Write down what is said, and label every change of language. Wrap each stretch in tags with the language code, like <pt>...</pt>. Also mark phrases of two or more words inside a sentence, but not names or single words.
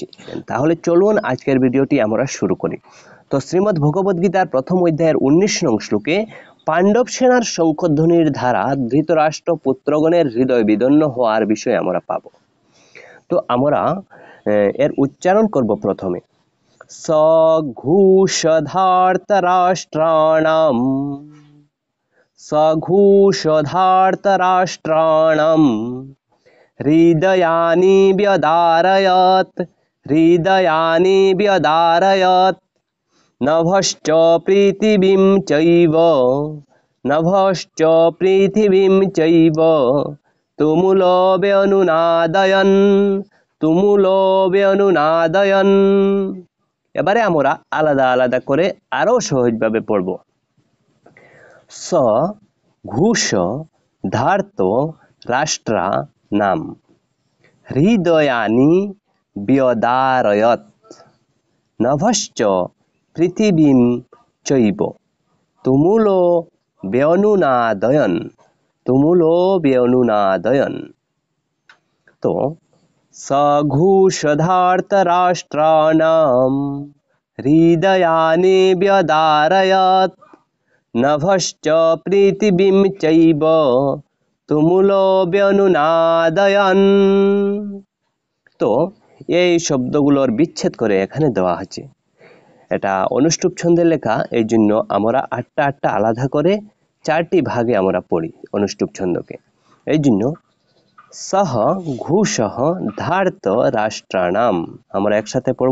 <bn>তাহলে চলুন আজকের ভিডিওটি আমরা শুরু করি। তো শ্রীমদ্ ভগবদ গীতার প্রথম অধ্যায়ের 19 নং শ্লোকে পাণ্ডব সেনার শঙ্খধ্বনির দ্বারা ধৃতরাষ্ট্র পুত্রগণের হৃদয় বিদন্ন হওয়ার বিষয়ে আমরা পাব। তো আমরা এর উচ্চারণ করব প্রথমে।</bn> <sa>सघूषधार्तराष्ट्राणां हृदयानि व्यदारयत् नभश्च पृथिवीं चैव तुमुलो व्यनुनादयन्।</sa> <bn>এবারে আমরা আলাদা আলাদা করে আরো সহজভাবে পড়ব।</bn> <sa>স ঘুষ ধার্ত রাষ্ট্রা নাম হৃদয়ানি ব্যদারয়ত নভশ্চ পৃথিবীম চৈব তুমুলো ব্যনুনাদয়ন। তো सघूषधार्तराष्ट्राणां हृदयानि व्यदारयत् नभश्च पृथिवीं चैव तुमुलो व्यनुनादयन्।</sa> <bn>তো এই শব্দগুলোর বিচ্ছেদ করে এখানে দেওয়া আছে। এটা অনুষ্টুপ ছন্দে লেখা, এই জন্য আমরা আটটা আলাদা করে 4টি ভাগে আমরা পড়ি অনুষ্টুপ ছন্দকে। এই জন্য</bn> <sa>সহ ঘুষঃ ধার্ত রাষ্ট্রাণাম,</sa> <bn>আমরা একসাথে পড়ব।</bn>